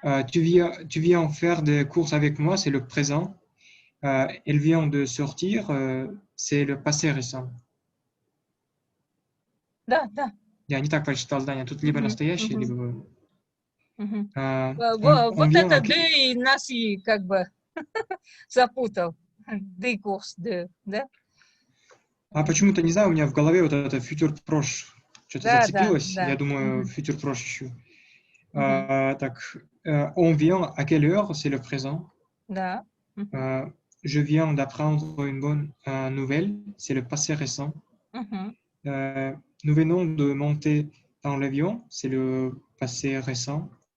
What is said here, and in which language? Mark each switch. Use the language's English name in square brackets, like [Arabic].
[French] Tu viens faire des courses avec moi, c'est le présent. Elle vient de sortir, c'est le passé récent. [Russian] Да, да. Я не так прочитал здание. Тут либо настоящее, либо... Вот [French] vient [Russian] это [French] à... [Russian] «ды» и нас и как бы запутал. «Ды» курс «ды», да? почему-то, не знаю, у меня в голове вот это future proche что-то Да, да, зацепилось. да. Я думаю, future proche ищу. [French] Так, on vient à quelle heure? C'est le présent. [Russian] Да. [French] Je viens d'apprendre une bonne nouvelle. C'est le passé récent. Nous venons de monter dans l'avion. C'est le passé récent.